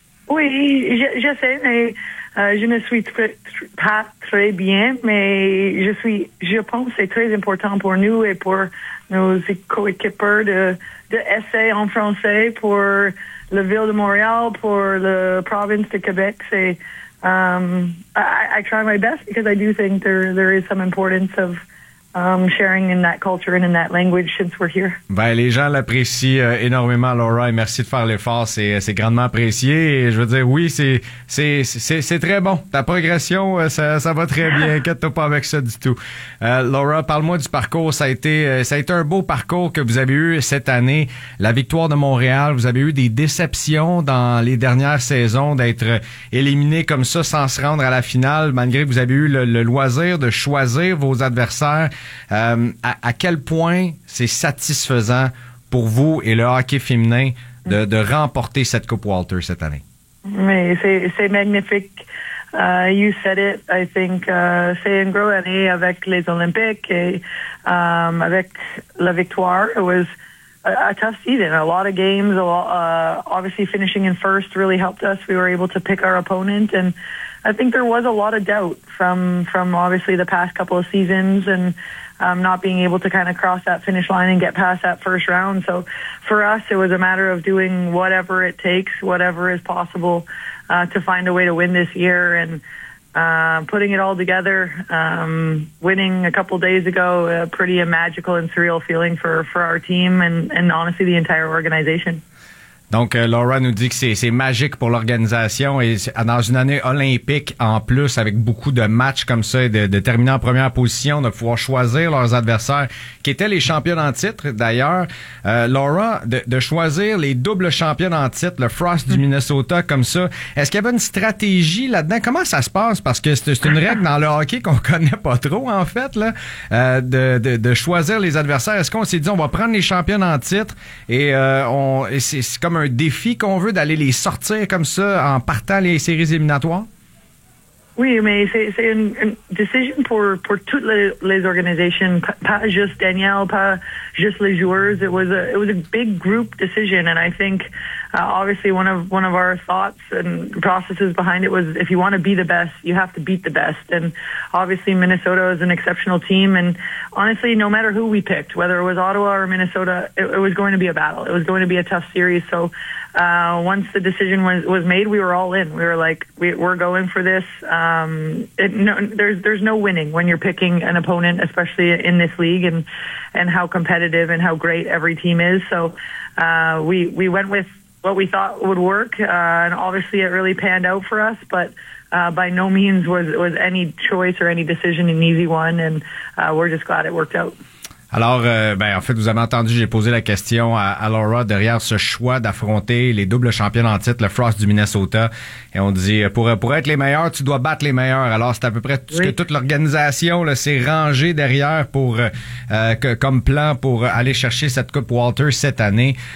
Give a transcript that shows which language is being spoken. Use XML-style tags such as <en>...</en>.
<fr>Oui, je sais, mais je ne suis pas très bien, mais je pense que c'est très important pour nous et pour nos coéquipiers de essayer en français pour la ville de Montréal, pour la province de Québec.</fr> <en>C'est, I try my best because I do think there is some importance of sharing in that culture and in that language since we're here.</en> <fr>Ben, les gens l'apprécient énormément, Laura, et merci de faire l'effort. C'est grandement apprécié. Et je veux dire, oui, c'est très bon. Ta progression, ça va très bien. Inquiète-toi pas avec ça du tout. Laura, parle-moi du parcours. Ça a été un beau parcours que vous avez eu cette année. La victoire de Montréal, vous avez eu des déceptions dans les dernières saisons d'être éliminé comme ça sans se rendre à la finale, malgré que vous avez eu le loisir de choisir vos adversaires. À quel point c'est satisfaisant pour vous et le hockey féminin de remporter cette Coupe Walter cette année? Mais c'est magnifique.</fr> <en>You said it. I think</en> <fr>c'est une grosse année avec les Olympiques et avec la victoire.</fr> <en>It was a tough season. A lot of games. Obviously, finishing in first really helped us. We were able to pick our opponent and I think there was a lot of doubt from obviously the past couple of seasons and not being able to kind of cross that finish line and get past that first round. So for us, it was a matter of doing whatever it takes, whatever is possible to find a way to win this year and putting it all together, winning a couple days ago, a pretty magical and surreal feeling for our team and honestly the entire organization.</en> <fr>Donc, Laura nous dit que c'est magique pour l'organisation et dans une année olympique en plus avec beaucoup de matchs comme ça, de terminer en première position, de pouvoir choisir leurs adversaires qui étaient les champions en titre d'ailleurs. Laura, de choisir les doubles champions en titre, le Frost du Minnesota comme ça, est-ce qu'il y avait une stratégie là-dedans? Comment ça se passe? Parce que c'est une règle dans le hockey qu'on connaît pas trop en fait, là, de choisir les adversaires. Est-ce qu'on s'est dit on va prendre les champions en titre et c'est comme un défi qu'on veut d'aller les sortir comme ça en partant les séries éliminatoires? Oui, mais c'est une décision pour toutes les organisations, pas juste Danielle, pas juste les joueurs.</fr> <en>It was a big group decision, and I think obviously one of our thoughts and processes behind it was if you want to be the best, you have to beat the best. And obviously Minnesota is an exceptional team, and honestly, no matter who we picked, whether it was Ottawa or Minnesota, it was going to be a battle. It was going to be a tough series. So once the decision was made, we were all in. We were like, we're going for this. There's no winning when you're picking an opponent, especially in this league and how competitive and how great every team is. So we went with what we thought would work, and obviously it really panned out for us, but by no means was any choice or any decision an easy one, and we're just glad it worked out.</en> <fr>Alors, en fait, vous avez entendu, j'ai posé la question à Laura derrière ce choix d'affronter les doubles champions en titre, le Frost du Minnesota. Et on dit, pour être les meilleurs, tu dois battre les meilleurs. Alors, c'est à peu près ce que toute l'organisation là, s'est rangée derrière pour comme plan pour aller chercher cette Coupe Walter cette année.</fr>